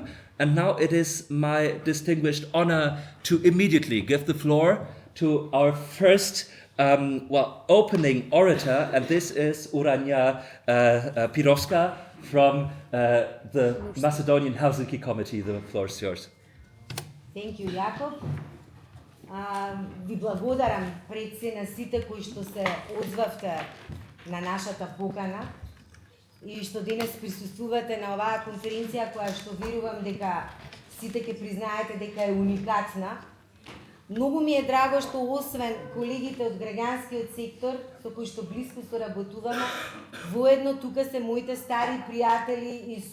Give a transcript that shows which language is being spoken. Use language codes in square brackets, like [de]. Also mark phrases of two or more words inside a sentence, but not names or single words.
[en] And now it is my distinguished honor to immediately give the floor to our first opening orator, and this is Urania Pirowska from the Macedonian Helsinki Committee. The floor is yours. Thank you, Jakov. [mk] Ви благодарам пред се на сите кои што се одзвавте на нашата покана и што денес присуствувате на оваа конференција која што верувам дека сите ќе признаете дека е уникатна. Многу ми е драго што освен колегите од граѓанскиот сектор со кои што блиско соработуваме, воедно тука се моите стари пријатели и